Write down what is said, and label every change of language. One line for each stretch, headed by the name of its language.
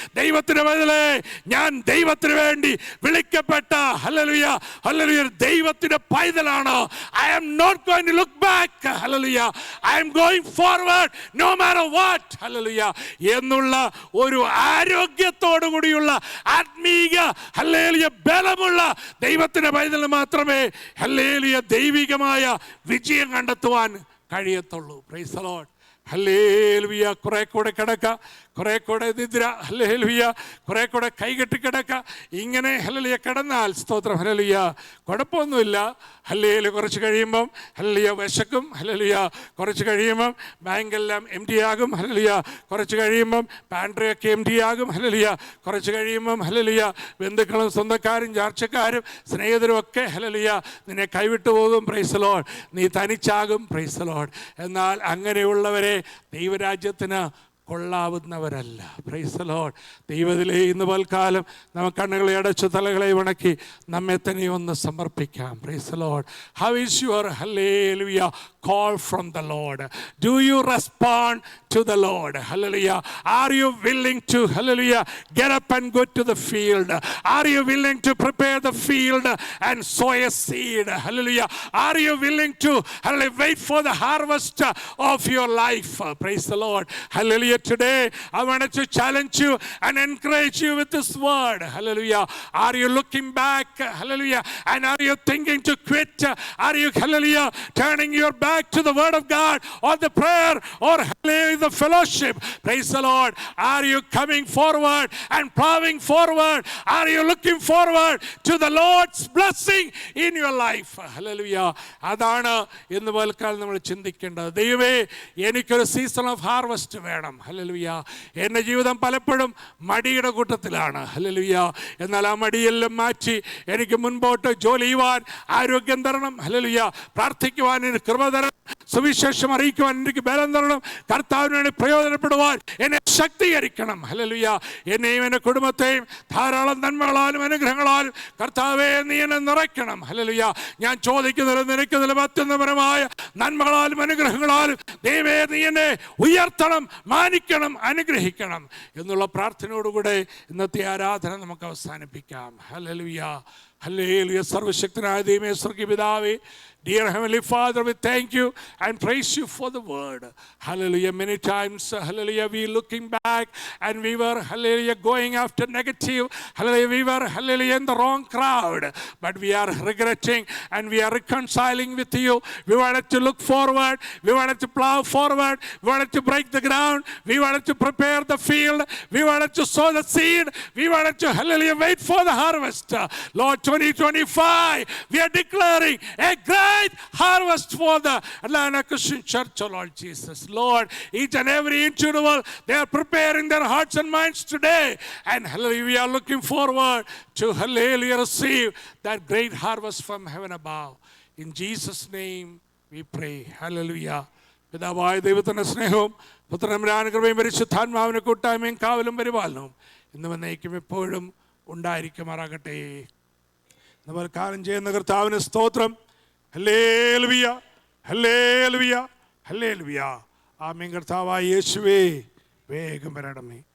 Malayalam: ദൈവത്തിന് ബദലേ ഞാൻ ദൈവത്തിന് വേണ്ടി വിളിക്കപ്പെട്ട ഹല്ലേലൂയ ഹല്ലേലൂയ ദൈവത്തിന്റെ പൈതലാണ്.
English: I am not going to look back. Hallelujah. I am going forward no matter what. Hallelujah.
Malayalam: എന്നുള്ള ഒരു ആരോഗ്യത്തോടു കൂടിയുള്ള ആത്മീയ ഹല്ലേലൂയ ബലമുള്ള ദൈവത്തിന്റെ പൈതലിന് മാത്രമേ ഹല്ലേലൂയ ദൈവികമായ വിജയം കണ്ടെത്തുവാൻ കഴിയത്തുള്ളൂ.
English: praise the Lord
Malayalam: hallelujah. കുറെ കൂടെ കിടക്ക, കുറെ കൂടെ നിദ്ര ഹല്ലേലൂയ, കുറെ കൂടെ കൈകെട്ടി കിടക്ക. ഇങ്ങനെ ഹല്ലേലൂയ കിടന്നാൽ സ്തോത്രം ഹല്ലേലൂയ കുഴപ്പമൊന്നുമില്ല. ഹല്ലേലൂയ കുറച്ച് കഴിയുമ്പം ഹല്ലേലൂയ വിശക്കും. ഹല്ലേലൂയ കുറച്ച് കഴിയുമ്പം ബാങ്കെല്ലാം എം ടി ആകും. ഹല്ലേലൂയ കുറച്ച് കഴിയുമ്പം പാൻട്രിയൊക്കെ എം ടി ആകും. ഹല്ലേലൂയ കുറച്ച് കഴിയുമ്പം ഹല്ലേലൂയ ബന്ധുക്കളും സ്വന്തക്കാരും ചാർച്ചക്കാരും സ്നേഹിതരും ഒക്കെ ഹല്ലേലൂയ നിന്നെ കൈവിട്ടു പോകും.
English: Praise the Lord.
Malayalam: നീ തനിച്ചാകും. Praise the Lord. എന്നാൽ അങ്ങനെയുള്ളവരെ ദൈവരാജ്യത്തിന് കൊള്ളാവുന്നവരല്ല.
English: Praise the Lord.
Malayalam: ദൈവത്തിലെ ഇന്ന് പൽക്കാലം നമുക്ക് കണ്ണുകളെ അടച്ചു തലകളെ വണക്കി നമ്മെ തന്നെ ഒന്ന് സമർപ്പിക്കാം.
English: Praise the Lord. How is your hallelujah call from the Lord? Do you respond to the Lord? Hallelujah. Are you willing to hallelujah get up and go to the field? Are you willing to prepare the field and sow a seed? Hallelujah. Are you willing to hallelujah wait for the harvest of your life? Praise the Lord. Hallelujah. Today I wanted to challenge you and encourage you with this word. Hallelujah. Are you looking back? Hallelujah. And are you thinking to quit? Are you hallelujah turning your back to the word of God or the prayer or hallelujah the fellowship? Praise the Lord. Are you coming forward and plowing forward? Are you looking forward to the Lord's blessing in your life? Hallelujah.
Malayalam: അതാണ് ഇന്ന് പൽക്കാലം നമ്മൾ ചിന്തിക്കേണ്ടത്. ദൈവമേ എനിക്കൊരു
English: season of harvest
Malayalam: വേണം. Hallelujah. എൻ്റെ ജീവിതം പലപ്പോഴും മടിയുടെ കൂട്ടത്തിലാണ്. ഹല്ലേലൂയ. എന്നാൽ ആ മടിയെല്ലാം മാറ്റി എനിക്ക് മുൻപോട്ട് ജോലി ചെയ്യുവാൻ ആരോഗ്യം തരണം. ഹല്ലേലൂയ. പ്രാർത്ഥിക്കുവാൻ എനിക്ക് കൃപ തരണം. സുവിശേഷം അറിയിക്കുവാൻ എനിക്ക് ബലം തരണം. കർത്താവിന് വേണ്ടി പ്രയോജനപ്പെടുവാൻ എന്നെ ശക്തീകരിക്കണം. ഹല്ലേലൂയ. എന്നെയും എൻ്റെ കുടുംബത്തെയും ധാരാളം നന്മകളാലും അനുഗ്രഹങ്ങളാലും കർത്താവേ നീ എന്നെ നിറയ്ക്കണം. ഹല്ലേലൂയ. ഞാൻ ചോദിക്കുന്നത് നിനക്ക് നിലം അത്യുന്നതപരമായ നന്മകളാലും അനുഗ്രഹങ്ങളാലും ദൈവമേ നീ എന്നെ ഉയർത്തണം, മാനിക്കണം, അനുഗ്രഹിക്കണം എന്നുള്ള പ്രാർത്ഥനയോടുകൂടെ ഇന്നത്തെ ആരാധന നമുക്ക് അവസാനിപ്പിക്കാം. Hallelujah hallelujah. സർവശക്തനായ ദൈവമേ, സ്വർഗ്ഗീയ പിതാവേ,
English: dear Heavenly Father, we thank you and praise you for the word. Hallelujah. Many times, hallelujah, we looking back and we were, hallelujah, going after negative. Hallelujah, we were, hallelujah, in the wrong crowd. But we are regretting and we are reconciling with you. We wanted to look forward. We wanted to plow forward. We wanted to break the ground. We wanted to prepare the field. We wanted to sow the seed. We wanted to, hallelujah, wait for the harvest. Lord, 2025, we are declaring a great harvest for the Atlanta Christian Church, oh Lord Jesus. Lord, each and every individual, they are preparing their hearts and minds today. And hallelujah, we are looking forward to, hallelujah, receive that great harvest from heaven above. In Jesus' name we pray. Hallelujah.
Malayalam: പിതാവായ ദൈവത്തിൻ്റെ സ്നേഹവും പുത്രന്റെ കൃപയും പരിശുദ്ധാത്മാവിന്റെ കൂട്ടായ്മയും കാവലും പരിപാലനവും ഇന്നും എന്നേക്കും എപ്പോഴും ഉണ്ടായിരിക്കുമാറാകട്ടെ. നമ്മൾ കാര്യം ചെയ്യുന്ന കർത്താവിന് സ്തോത്രം. Hallelujah, hallelujah, hallelujah. ആമേൻ. കർത്താവായ യേശുവേ, വേഗം വരണമേ.